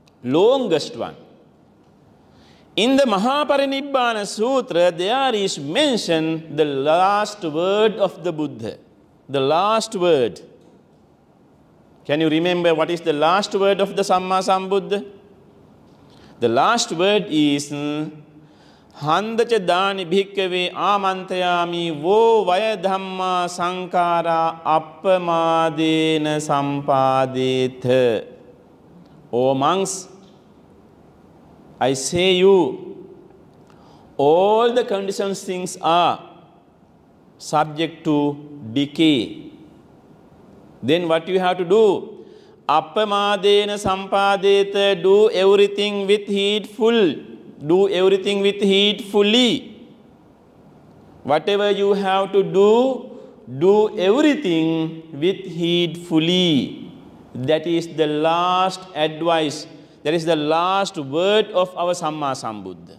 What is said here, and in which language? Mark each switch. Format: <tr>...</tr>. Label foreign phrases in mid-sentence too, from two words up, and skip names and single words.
<en>Longest one. In the Mahaparinibbana Sutra, there is mentioned the last word of the Buddha. The last word. Can you remember what is the last word of the Samma Sambuddha? The last word is</en> <pi>Handacha Dani Bhikkhave Amantayami Vo Vaya Dhamma Sankara Appamadena Sampadetha.</pi> <en>O monks, I say you, all the conditioned things are subject to decay. Then what you have to do?</en> <pi>Appamadena sampadeta,</pi> <en>do everything with heedful. Do everything with heedfully. Whatever you have to do everything with heedfully. That is the last advice. That is the last word of our Samma Sambuddha.</en>